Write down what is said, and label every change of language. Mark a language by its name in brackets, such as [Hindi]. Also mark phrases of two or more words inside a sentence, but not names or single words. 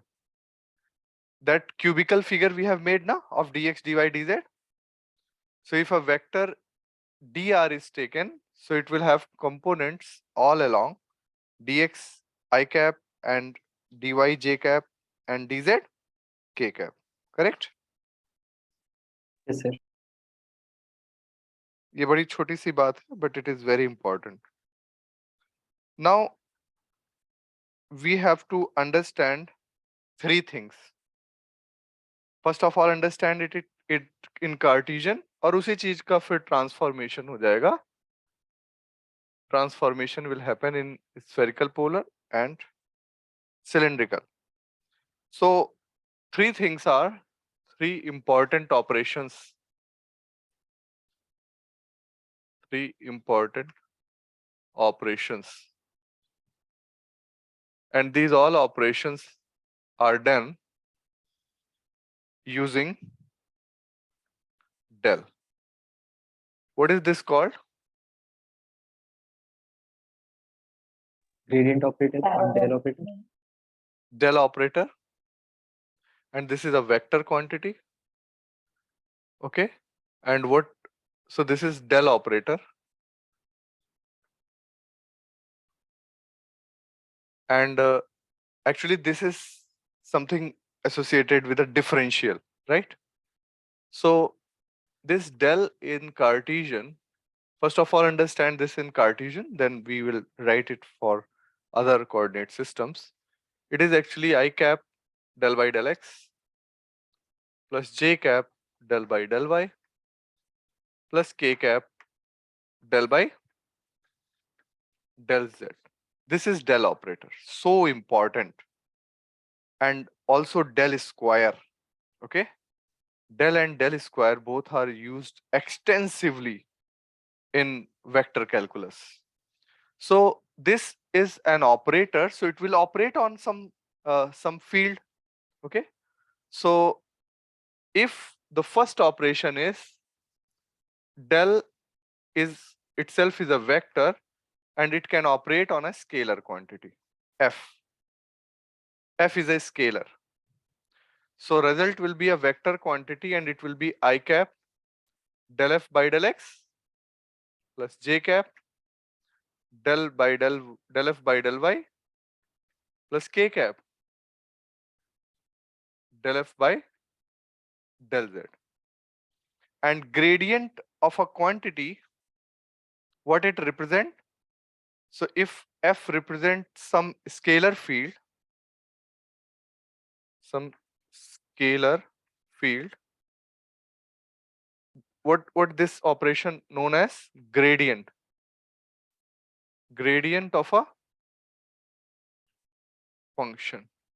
[English] That cubical figure we have made now of dx dy dz. So if a vector dr is taken, so it will have components all along dx I cap and dy j cap and dz k cap. Correct? yes sir. [Hindi] ये बड़ी छोटी सी बात है, [English] but it is very important. Now we have to understand three things. First of all, understand it in Cartesian [Hindi] और उसी चीज का फिर ट्रांसफॉर्मेशन हो जाएगा [English] transformation will happen in spherical polar and cylindrical. So three things are three important operations. Three important operations. And these all operations are done using del. What is this called? Gradient operator or del operator. Del operator. And this is a vector quantity. Okay. And what? So this is del operator. And actually this is something associated with a differential, right? So this del in Cartesian, first of all understand this in Cartesian, then we will write it for other coordinate systems. It is actually I cap del by del x plus j cap del by del y plus k cap del by del z. This is del operator, so important. And also del square, okay? Del and del square both are used extensively in vector calculus. So this is an operator, so it will operate on some field, okay? So if the first operation is del is itself is a vector and it can operate on a scalar quantity f. F is a scalar. So result will be a vector quantity and it will be I cap del f by del x plus j cap del by del f by del y plus k cap del f by del z. And gradient of a quantity, what it represent? So if f represents some scalar field, what this operation known as gradient of a function.